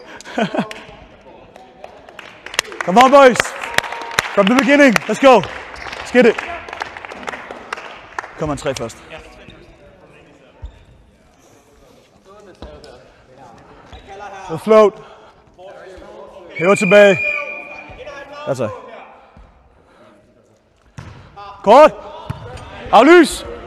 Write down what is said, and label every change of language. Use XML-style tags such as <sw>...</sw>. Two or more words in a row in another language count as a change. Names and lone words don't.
<en>Come on, boys. From the beginning. Let's go. Let's get it. Kom on, 3 først.</en> <da>Så float. Hæver tilbage. Altså. Kort. Aflys.</da>